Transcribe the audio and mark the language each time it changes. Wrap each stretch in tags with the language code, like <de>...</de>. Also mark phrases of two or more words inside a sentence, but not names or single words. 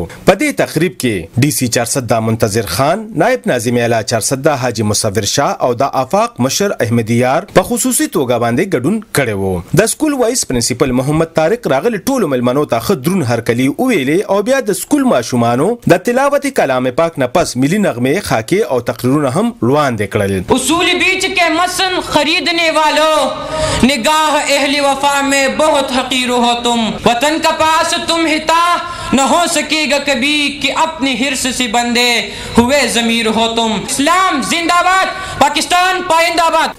<ps>په دې تقریب کې ډي سي 400 منتظر خان، نائب ناظم اعلی 400 حاجی مصور شاه او د آفاق مشر احمدیار په خصوصي توګه باندې ګډون کړی وو. د سکول</ps> <en>vice principal</en> <ps>محمد طارق راغلی ټولو ملمنو ته ښه درون هرکلي وویلې او بیا د سکول ماشومانو د تلاوت کلام پاک نه پس ملي نغمې خاکې او تقریرونه هم وړاندې کړل.</ps> <ur>اصول بیچ کے مسن خریدنے والوں نگاہ اہل وفا میں بہت حقیر ہو تم، وطن کا پاس تم ہتا نہ ہو سکے گا کبھی کہ اپنی حرص سے بندے ہوئے ضمیر ہو تم. اسلام زندہ باد، پاکستان پائندہ باد.</ur>